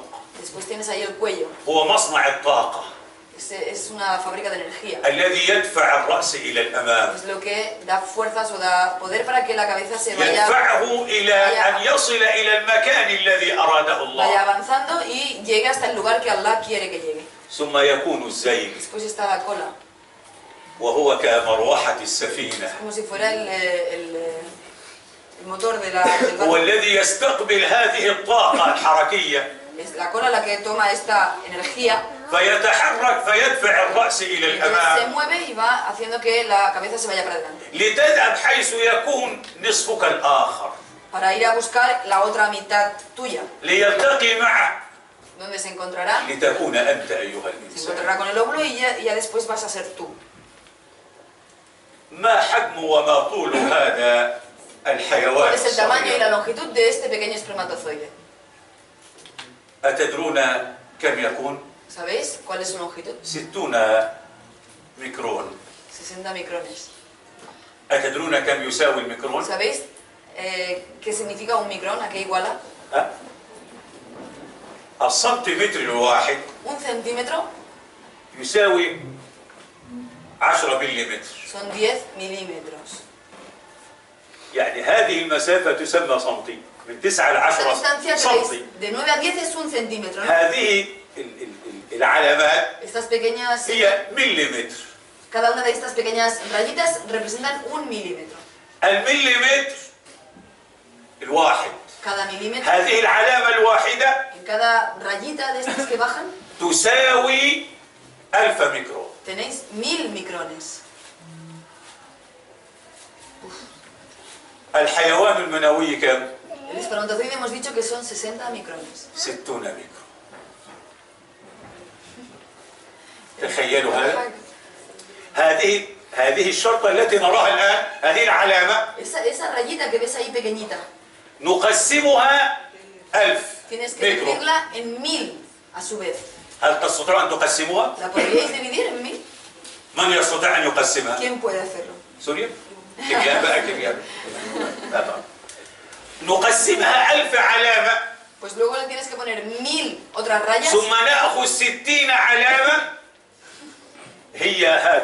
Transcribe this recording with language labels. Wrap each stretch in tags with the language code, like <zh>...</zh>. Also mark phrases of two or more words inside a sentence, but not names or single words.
<es>Después tienes ahí el cuello.</es> <ar>هو مصنع الطاقة</ar> <es>Es una fábrica de energía.</es> <ar>الذي يدفع الرأس إلى الأمام،</ar> <es>Es lo que da fuerzas o da poder para que la cabeza se vaya</es> <ar>يدفعه إلى أن يصل إلى المكان الذي أراده</ar> <es>vaya الله. avanzando y llegue hasta el lugar que Allah quiere que llegue.</es> <ar>ثم يكون الزيل</ar> <es>Después está la cola,</es> <ar>وهو كمروحة السفينة،</ar> <es>como si fuera el motor del</es> <ar>هو</ar> <es>barco.</es> <ar>الذي يستقبل هذه الطاقة الحركية</ar> <es>Es la cola la que toma esta energía,</es> <ar>فيتحرك فيدفع الرأس إلى</ar> <es>y entonces se</es> <ar>الأمام</ar> <es>mueve y va haciendo que la cabeza se vaya para adelante.</es> <ar>لتذهب حيث يكون نصفك الآخر</ar> <es>Para ir a buscar la otra mitad tuya,</es> <ar>ليلتقي معه</ar> <es>donde se encontrará.</es> <ar>لتكون أنت أيها</ar> <es>Se</es> <ar>الإنسان.</ar> <es>encontrará con el óvulo y ya después vas a ser tú.</es> <ar>ما حجم وما طول هذا الحيوان</ar> <es>¿Cuál es el tamaño y la</es> <ar>الصغير؟</ar> <es>longitud de este pequeño espermatozoide?</es> <ar>أتدرون كم يكون؟</ar> <es>¿Sabéis cuál es su longitud?</es> <ar>60 ميكرون.</ar> <es>60 micrones.</es> <ar>أتدرون كم يساوي الميكرون؟</ar> <es>¿Sabéis qué significa un micrón? ¿A qué iguala?</es> <ar>ها؟ السنتيمتر الواحد</ar> <es>Un centímetro</es> <ar>يساوي 10 مليمتر،</ar> <es>son 10 milímetros.</es> <ar>يعني هذه المسافة تسمى سنتي، من 9 ل</ar> <es>Esta 10 distancia que</es> <ar>سنتي.</ar> <es>veis, de 9 a 10 es un centímetro, ¿no?</es> <ar>هذه العلامات</ar> <es>Estas pequeñas</es> <ar>هي مليمتر.</ar> <es>Cada una de estas pequeñas rayitas representan 1 milímetro.</es> <ar>المليمتر الواحد،</ar> <es>Cada milímetro,</es> <ar>هذه العلامة الواحدة</ar> <es>en cada rayita de estas que bajan,</es> <ar>تساوي 1000 ميكرون.</ar> <es>tenéis 1000 micrones.</es> <ar>الحيوان المنوي كم؟</ar> <es>El espermatozoide hemos dicho que son 60 micrones.</es> <ar>60 ميكرون. تخيلوا هذا. هذه الشرطة التي نراها الآن، هذه العلامة</ar> <es>Esa rayita que ves ahí pequeñita,</es> <ar>نقسمها 1000</ar> <es>tienes que</es> <ar>ميكرون.</ar> <es>dividirla en 1000 a su vez.</es> <ar>هل تستطيعون أن تقسموها؟</ar> <es>¿La podríais dividir en 1000?</es> <ar>من يستطيع أن يقسمها؟</ar> <es>¿Quién puede hacerlo?</es> <ar>سوريا؟ كيمياء بقى كيمياء. لا طبعا. نقسمها 1000 علامة</ar> <es>Pues luego le tienes que poner 1000 otras rayas</es> <ar>ثم نأخذ 60 علامة هي هذا</ar>